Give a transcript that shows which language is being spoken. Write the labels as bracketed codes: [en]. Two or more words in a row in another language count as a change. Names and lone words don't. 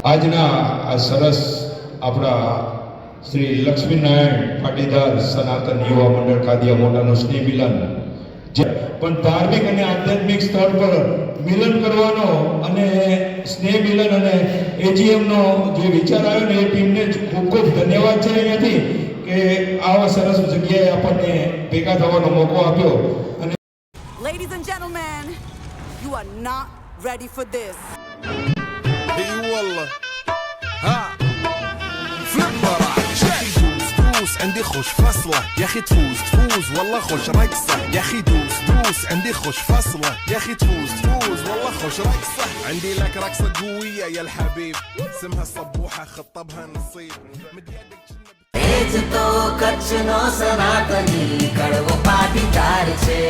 [gu] આજના આ સરસ આપણા શ્રી લક્ષ્મીનારાયણ પાટીદાર સનાતન યુવા મંડળ ખાદિયા મોટાનો સ્નેહ મિલન, પણ ધાર્મિક અને આધ્યાત્મિક સ્તર પર મિલન કરવાનો અને સ્નેહ મિલન અને એજીએમ નો જે વિચાર આવ્યો ને એ ટીમને ખૂબ ખૂબ ધન્યવાદ છે અહીંયાથી કે આવા સરસ જગ્યાએ આપણને ભેગા થવાનો મોકો આપ્યો. અને [en] Ladies and gentlemen, you are not ready for this. [ar] اي والله ها فلم راح دوس عندي خوش فصلة يا اخي تفوز والله خوش رقصة يا اخي دوس عندي خوش فصلة يا اخي تفوز والله خوش رقصة عندي لك رقصة قوية يا الحبيب اسمها صبوحة خطبها نصيب [gu] જ તો કચ્છનો સનાતની કડવો પાટીદાર છે.